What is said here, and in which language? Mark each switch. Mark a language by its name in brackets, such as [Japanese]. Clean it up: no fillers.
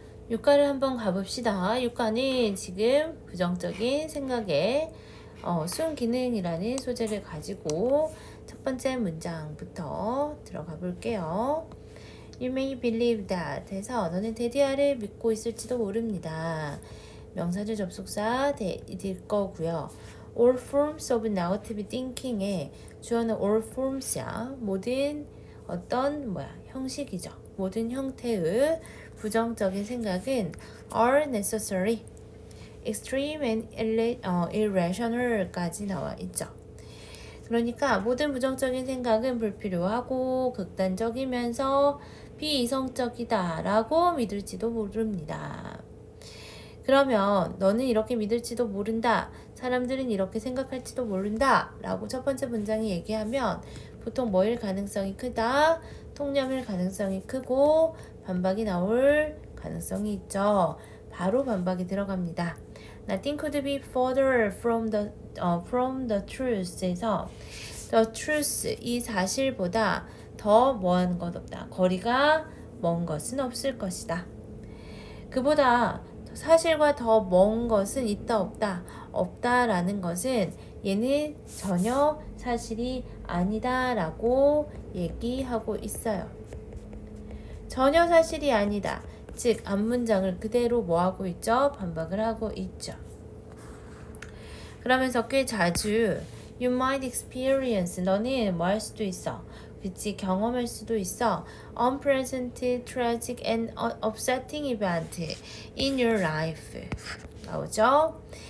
[Korean] 유가를 한번 가봅시다. 유가는 지금 부정적인 생각에 순기능이라는 소재를 가지고 첫 번째 문장부터 들어가 볼게요. [English] You may believe that [Korean] 해서 너는 데디아를 믿고 있을지도 모릅니다. 명사절 접속사 될 거고요. [English] All forms of negative thinking [Korean] 의 주어는 all forms야. 모든 어떤 형식이죠. 모든 형태의 부정적인 생각은 [English] are necessary, extreme and irrational [Korean] 까지 나와 있죠. 그러니까 모든 부정적인 생각은 불필요하고 극단적이면서 비이성적이다라고 믿을지도 모릅니다. 그러면 너는 이렇게 믿을지도 모른다. 사람들은 이렇게 생각할지도 모른다. 라고 첫 번째 문장이 얘기하면 보통 뭐일 가능성이 크다? 통념일 가능성이 크고 반박이 나올 가능성이 있죠. 바로 반박이 들어갑니다. [English] Nothing could be further from the truth [Korean] 에서 the truth, 이 사실보다 더 먼 것 없다. 거리가 먼 것은 없을 것이다. 그보다 사실과 더 먼 것은 있다 없다. 없다라는 것은 얘는 전혀 사실이 아니다라고 얘기하고 있어요. 전혀 사실이 아니다. 즉 앞문장을 그대로 뭐하고 있죠? 반박을 하고 있죠. 그러면서 꽤 자주 [English] You might experience, [Korean] 너는 뭐 할 수도 있어. 그치, 경험할 수도 있어. [English] Unpleasant, tragic and upsetting event in your life [Korean] 나오죠?